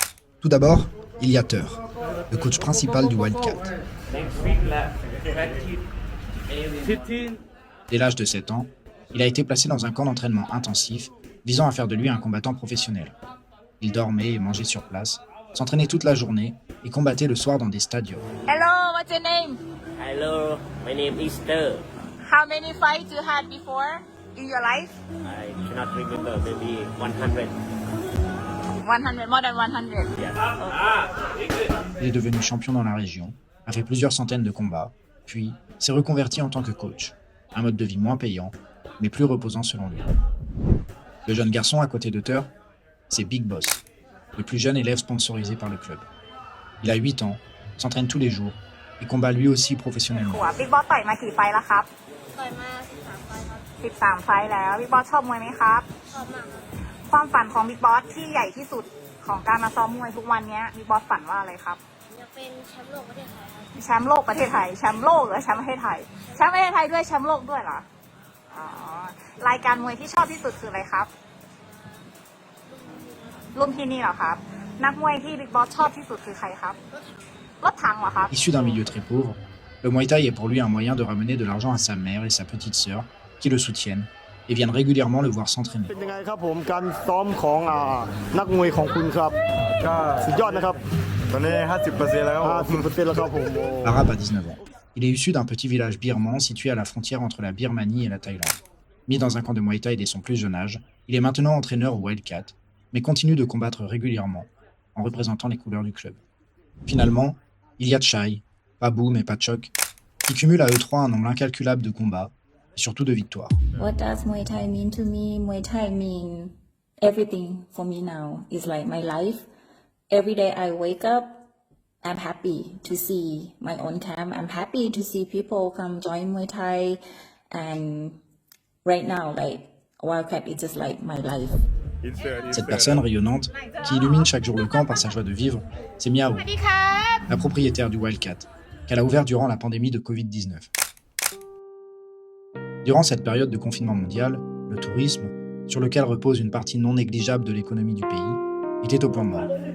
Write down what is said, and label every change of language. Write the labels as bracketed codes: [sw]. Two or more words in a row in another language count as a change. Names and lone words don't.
[fr] Tout d'abord, il y a Teur, le coach principal du Wildcat. Dès l'âge de 7 ans, il a été placé dans un camp d'entraînement intensif visant à faire de lui un combattant professionnel. Il dormait et mangeait sur place, s'entraînait toute la journée et combattait le soir dans des stadiums. [en] Hello, what's your name? Hello, my name is Ter. How many fights you had before in your life? I cannot remember, maybe 100. 100, more than 100. [fr] Il est devenu champion dans la région, a fait plusieurs centaines de combats, puis s'est reconverti en tant que coach. Un mode de vie moins payant, mais plus reposant selon lui. Le jeune garçon à côté de Teur, c'est Big Boss, le plus jeune élève sponsorisé par le club. Il a 8 ans, s'entraîne tous les jours et combat lui aussi professionnellement. [th] บิ๊กบอสต่อยมากี่ไฟล์แล้วครับ ต่อยมา13 ไฟล์ครับ 13 ไฟล์แล้วบิ๊กบอสชอบมวยไหมครับ ชอบมากครับ ความฝันของบิ๊กบอสที่ใหญ่ที่สุดของการมาซ้อมมวยทุกวันนี้บิ๊กบอสฝันว่าอะไรครับ อยากเป็นแชมป์โลกประเทศไทยครับ แชมป์โลกประเทศไทยแชมป์โลกหรือแชมป์ประเทศไทยแชมป์ประเทศไทยด้วยแชมป์โลกด้วยเหรออ๋อรายการมวยที่ชอบที่สุดคืออะไรครับรุ่นที่นี่เหรอครับนักมวยที่บิ๊กบอสชอบที่สุดคือใครครับรถถังเหรอครับ [fr] Issu d'un milieu très pauvre, le Muay Thai est pour lui un moyen de ramener de l'argent à sa mère et sa petite sœur, qui le soutiennent et viennent régulièrement le voir s'entraîner. [th] เป็นยังไงครับผมการซ้อมของนักมวยของคุณครับ ก็ สุดยอดนะครับ ตอนนี้ 50% แล้ว 50%แล้วครับผม [fr] Arabe a 19 ans. Il est issu d'un petit village birman situé à la frontière entre la Birmanie et la Thaïlande. Mis dans un camp de Muay Thai dès son plus jeune âge, il est maintenant entraîneur au Wildcat, mais continue de combattre régulièrement en représentant les couleurs du club. Finalement, il y a Chai, pas Boom et pas Chok, qui cumulent à eux trois un nombre incalculable de combats et surtout de victoires. [en] What does Muay Thai mean to me? Muay Thai mean everything for me now. It's like my life. Every day I wake up, I'm happy to see my own camp. I'm happy to see people come join Muay Thai. And right now, like Wildcat is just like my life. [fr] Cette personne rayonnante, qui illumine chaque jour le camp par sa joie de vivre, c'est Miao, la propriétaire du Wildcat, qu'elle a ouvert durant la pandémie de Covid-19. Durant cette période de confinement mondial, le tourisme, sur lequel repose une partie non négligeable de l'économie du pays, était au point mort.